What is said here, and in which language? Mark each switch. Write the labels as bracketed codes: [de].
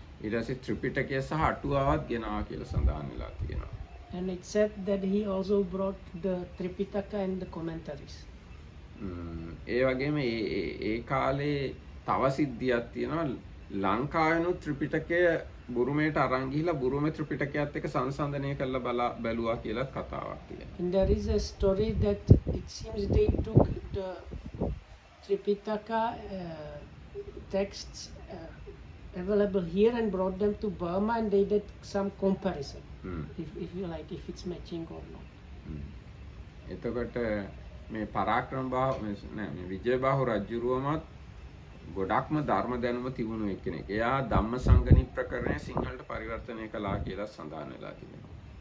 [si] ඊට පස්සේ ත්‍රිපිටකය සහ අටුවාවත් ගෙනාවා කියලා සඳහන් වෙලා තියෙනවා. [en] And it said that he also brought the Tripitaka and the commentaries. [si] ඒ වගේම ඒ කාලේ තව සිද්ධියක් තියෙනවා. ලංකාවෙනුත් ත්‍රිපිටකය බුරුමයට අරන් ගිහිලා බුරුමේ ත්‍රිපිටකයත් එක්ක සංසන්දනය කරලා බැලුවා කියලා කතාවක් තියෙනවා. [en] And there is a story that it seems they took the Tripitaka texts available here and brought them to Burma, and they did some comparison. If you like, if it's matching or not. [si] එතකොට මේ පරාක්‍රමබාහු මේ විජයබාහු රජුරුවමත් ගොඩක්ම ධර්ම දැනුම තිබුණු එක්කෙනෙක්. එයා ධම්මසංගණි ප්‍රකරණය සිංහලට පරිවර්තනය කළා කියලා සඳහන් වෙලා තිබෙනවා.